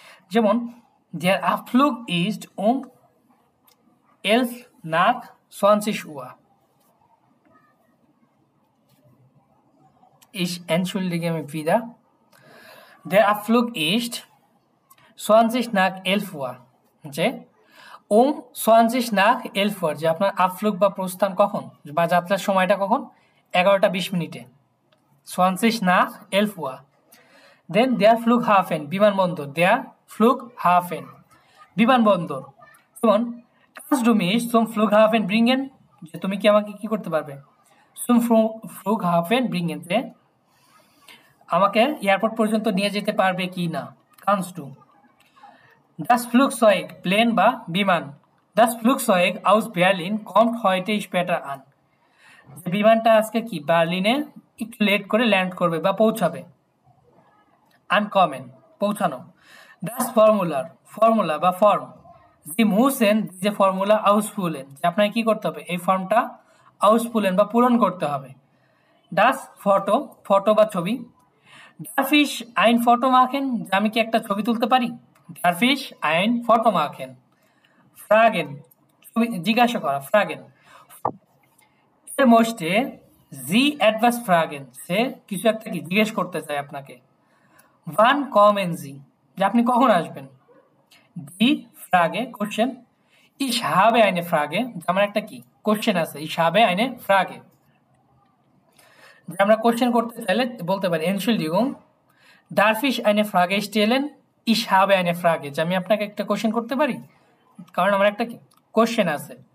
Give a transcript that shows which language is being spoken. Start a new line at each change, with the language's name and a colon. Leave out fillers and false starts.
German: যেমন der Abflug ist 11 nach 20 Uhr. Ich entschuldige mich wieder. Der Abflug ist 20 nach 11 Uhr.
Bangla: যে
German: 20 nach 11 Uhr,
Bangla: যে আপনার আফলুক বা প্রস্থান কখন বা যাত্রার সময়টা কখন, 11টা 20 মিনিটে, 20 nach 11 Uhr.
German: Then der Flughafen,
Bangla: বিমানবন্দর,
German: der Flughafen, বিমানবন্দর।
Bangla: যেমন
German: kannst du mich zum Flughafen bringen,
Bangla: যে তুমি কি আমাকে কি করতে পারবে,
German: zum Flughafen bringen,
Bangla: যে আমাকে এয়ারপোর্ট পর্যন্ত নিয়ে যেতে পারবে কি না, kannst du। Das Flugzeug, plane বা বিমান,
German: das Flugzeug aus Berlin kommt heute später an,
Bangla: যে বিমানটা আজকে কি বার্লিনে একটু লেট করে ল্যান্ড করবে বা পৌঁছাবে, আনকমেন পৌঁছানো। das Formular, ফর্মুলা বা form,
German: Sie müssen diese Formula ausfüllen,
Bangla: যে আপনাকে কি করতে হবে, এই ফর্মটা ausfüllen বা পূরণ করতে হবে।
German: das Foto, ফটো বা ছবি, darf ich ein Foto machen,
Bangla: যে আমি কি একটা ছবি তুলতে পারি,
German: darf ich ein Foto machen।
Bangla: fragen, জিজ্ঞাসা করা, fragen,
German: er möchte Sie etwas fragen,
Bangla: সে কিছু একটা কি জিজ্ঞেস করতে চায় আপনাকে।
German: wann kommen Sie,
Bangla: যে আপনি কখন আসবেন। die Frage, question,
German: ich habe eine Frage,
Bangla: আমার একটা কি কোশ্চেন আছে, ich habe eine Frage, যে আমরা কোশ্চেন করতে চাইলে বলতে পারি
German: Entschuldigung, darf ich eine Frage
Bangla: stellen, ich habe eine Frage, যে আমি আপনাকে একটা কোশ্চেন করতে পারি, কারণ আমার একটা কি কোশ্চেন আছে।